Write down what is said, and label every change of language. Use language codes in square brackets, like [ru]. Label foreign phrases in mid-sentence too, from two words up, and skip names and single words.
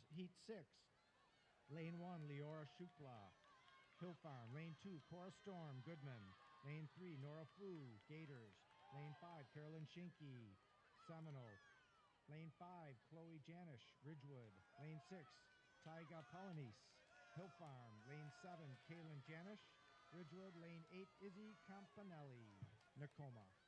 [en] Heat 6, Lane 1, Leora Shukla, Hill Farm. Lane 2, Cora Storm, Goodman. Lane 3, Nora Fu, Gators. Lane 5, Carolyn Schinke, Seminole. Lane 5, Chloe Janish, Ridgewood. Lane 6, Tyga Polanese, Hill Farm. Lane 7, Kaylin Janish, Ridgewood. Lane 8, Izzy Campanelli, Nakoma.